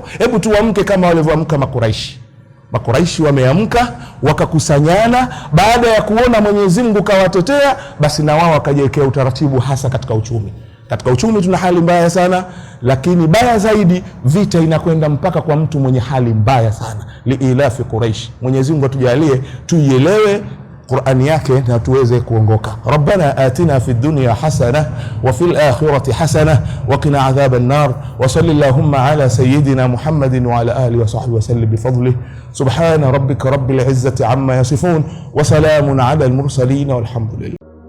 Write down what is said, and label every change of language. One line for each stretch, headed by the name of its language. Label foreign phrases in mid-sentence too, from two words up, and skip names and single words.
Swahili: Hebu tuamke kama walivyoamka Makuraishi. Makuraishi wameamka, wakakusanyana, baada ya kuona Mwenyezi Mungu kawatetea, basi na wao wakajiwekea utaratibu hasa katika uchumi. Katika uchumi tuna hali mbaya sana, lakini baya zaidi vita inakwenda mpaka kwa mtu mwenye hali mbaya sana.
Arabic: لإيلاف قريش.
Swahili: Mwenyezi Mungu atujalie tuielewe Qur'ani yake na tuweze kuongoka.
Arabic: ربنا آتنا في الدنيا حسنة وفي الآخرة حسنة وقنا عذاب النار. وصلى الله على سيدنا محمد وعلى آله وصحبه وسلم بفضله. سبحان ربك رب العزة عما يصفون وسلام على المرسلين والحمد لله.